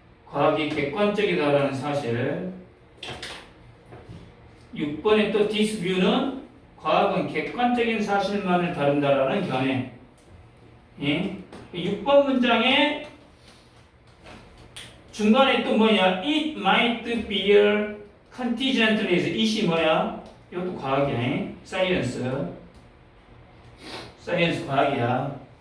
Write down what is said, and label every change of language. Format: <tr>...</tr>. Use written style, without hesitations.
<ko>과학이 객관적이다라는 사실. 6번에 또</ko> <en>this view</en> <ko>는 과학은 객관적인 사실만을 다룬다라는 견해. 예? 6번 문장에 중간에 또 뭐냐?</ko> <en>It might be contingently.</en> <ko>it이 뭐야? 이것도 과학이야. 사이언스. 사이언스 과학이야.</ko>